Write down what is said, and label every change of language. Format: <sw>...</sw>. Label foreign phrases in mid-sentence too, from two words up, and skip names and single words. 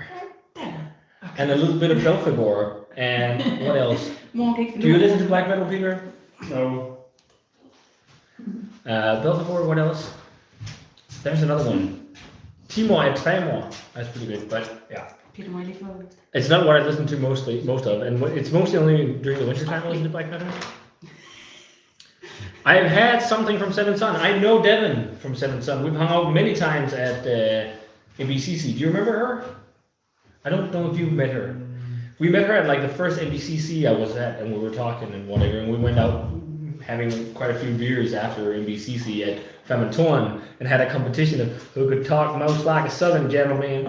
<en>And a little bit of Belphegor. And what else? Do you listen to black metal, Peter? No. Belphegor, what else? There's another one. TMOH. That's pretty good, but yeah.</en> <da>Okay, du må jeg lige få...</da> <en>It's not what I listen to most of, and it's mostly only during the winter time I listen to black metal. I have had something from Seven Sun. I know Devin from Seven Sun. We've hung out many times at NBCC. Do you remember her? I don't know if you've met her. We met her at like the first NBCC I was at, and we were talking and whatever, and we went out having quite a few beers after NBCC at Famatorn and had a competition of who could talk most like a southern gentleman.</en>